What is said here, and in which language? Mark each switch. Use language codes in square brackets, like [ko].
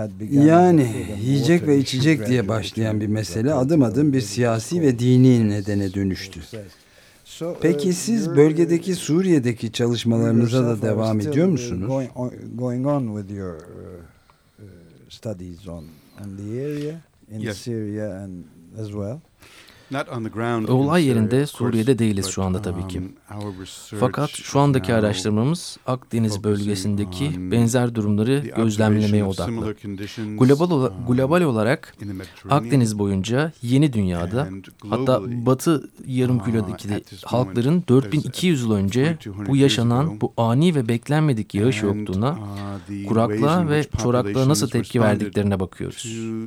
[tr] Yani yiyecek ve içecek diye başlayan bir mesele adım adım bir siyasi ve dini nedene dönüştü. Peki siz bölgedeki Suriye'deki çalışmalarınıza da devam ediyor musunuz? [en] Going on with your studies on in the area in Syria and as well. [tr] Olay yerinde Suriye'de değiliz şu anda tabii ki. Fakat şu andaki araştırmamız Akdeniz bölgesindeki benzer durumları gözlemlemeye odaklı. Global olarak Akdeniz boyunca yeni dünyada hatta Batı yarımküredeki halkların 4200 yıl önce bu yaşanan bu ani ve beklenmedik yağış yokluğuna, kuraklığa ve çoraklığa nasıl tepki verdiklerine bakıyoruz.